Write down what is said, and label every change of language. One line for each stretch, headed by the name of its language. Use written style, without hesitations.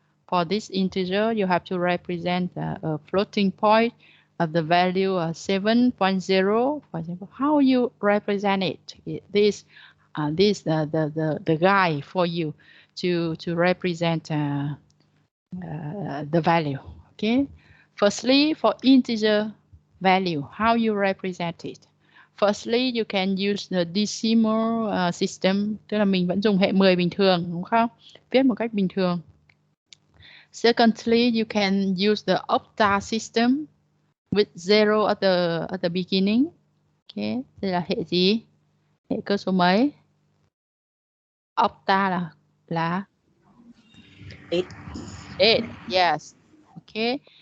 English: For this integer, you have to represent a floating point of the value 7.0. For example, how you represent it? This this the guide for you to represent the value. Okay. Firstly, for integer value, how you represent it. Firstly, you can use the decimal system,
Vietnamese: tức là mình vẫn dùng hệ 10 bình thường, đúng không? Viết một cách bình thường.
English: Secondly, you can use the octa system with 0 at the beginning.
Vietnamese: Okay, đây là hệ gì? Hệ cơ số mấy? Octa là 8. Yes. Okay.